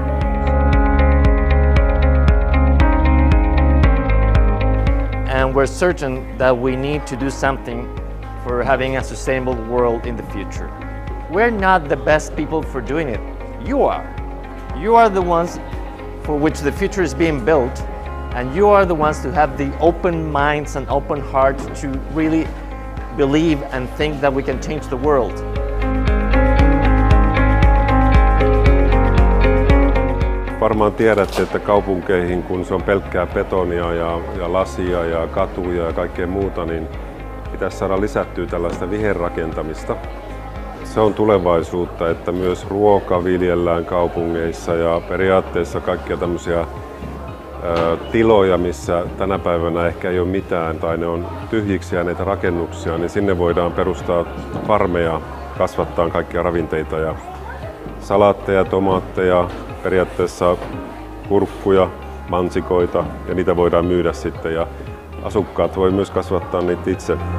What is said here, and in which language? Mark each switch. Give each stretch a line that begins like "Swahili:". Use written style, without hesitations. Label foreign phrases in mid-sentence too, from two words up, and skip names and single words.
English: And we're certain that we need to do something for having a sustainable world in the future. We're not the best people for doing it. You are. You are the ones for which the future is being built, and you are the ones to have the open minds and open hearts to really believe and think that we can change the world.
Finnish: Varmaan tiedätte, että kaupunkeihin, kun se on pelkkää betonia ja lasia ja katuja ja kaikkea muuta, niin pitäisi saada lisättyä tällaista viherrakentamista. Se on tulevaisuutta, että myös ruoka viljellään kaupungeissa ja periaatteessa kaikkia tämmöisiä tiloja, missä tänä päivänä ehkä ei ole mitään tai ne on tyhjiksi jääneitä rakennuksia, niin sinne voidaan perustaa farmeja, kasvattaa kaikkia ravinteita ja salaatteja, tomaatteja, periaatteessa kurkkuja, mansikoita ja niitä voidaan myydä sitten ja asukkaat voi myös kasvattaa niitä itse.